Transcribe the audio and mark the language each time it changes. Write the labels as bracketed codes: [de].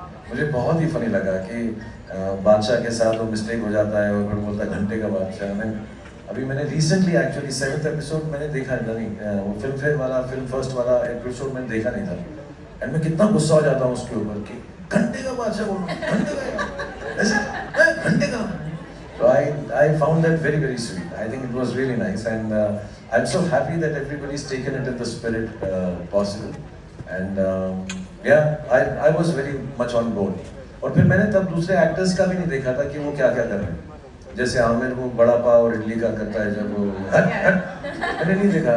[hi] मुझे बहुत ही फनी लगा कि बादशाह के साथ वो मिस्टेक हो जाता है और फिर बोलता है घंटे का बादशाह. मैंने रिसेंटली एक्चुअली 7th एपिसोड मैंने देखा नहीं, वो फिल्म फेयर वाला फिल्म फर्स्ट वाला एपिसोड मैंने देखा नहीं था, एंड मैं कितना गुस्सा हो जाता हूँ उसके ऊपर कि घंटे का बादशाह बोल रहा हूँ, घंटे का ऐसे घंटे का. [en] So I found that very very sweet. I think it was really nice, and I'm so happy that everybody's taken it in the spirit possible, and yeah, I was very much on board. [hi] और फिर मैंने तब दूसरे actors का भी नहीं देखा था कि वो क्या क्या कर रहे हैं. जैसे आमिर वो बड़ा पाव और इडली का करता है जब वो मैंने नहीं देखा.